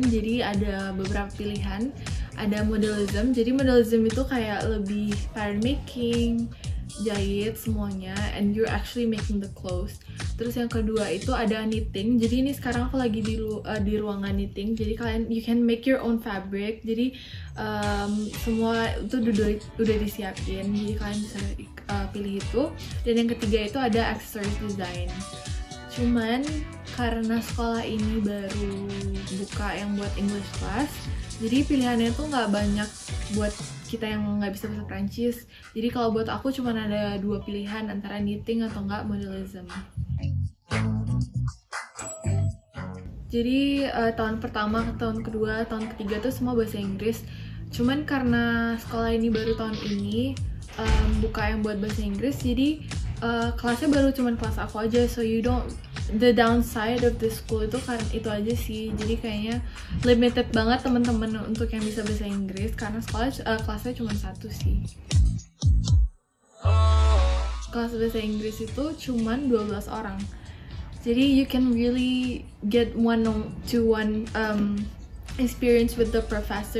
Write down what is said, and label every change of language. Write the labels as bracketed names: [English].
[Indonesian] Jadi ada beberapa pilihan. Ada modelism. Jadi modelism itu kayak lebih pattern making, jahit semuanya, [English] and you're actually making the clothes. [Indonesian] Terus yang kedua itu ada knitting. Jadi ini sekarang aku lagi di ruangan knitting. Jadi kalian [English] you can make your own fabric. [Indonesian] Jadi semua itu udah disiapin. Jadi kalian bisa pilih itu. Dan yang ketiga itu ada accessories design. Cuman karena sekolah ini baru buka yang buat English class, jadi pilihannya tuh nggak banyak buat kita yang nggak bisa bahasa Prancis. Jadi kalau buat aku cuma ada 2 pilihan, antara knitting atau nggak modelism. Jadi tahun pertama, tahun kedua, tahun ketiga tuh semua bahasa Inggris. Cuman karena sekolah ini baru tahun ini buka yang buat bahasa Inggris, jadi kelasnya baru cuman kelas aku aja. [English] So the downside of the school [Indonesian] itu kan itu aja sih. Jadi kayaknya limited banget teman-teman untuk yang bisa bahasa Inggris, karena kelasnya cuma 1 sih. Kelas bahasa Inggris itu cuma 12 orang. Jadi [English] you can really get one-to-one experience with the professor.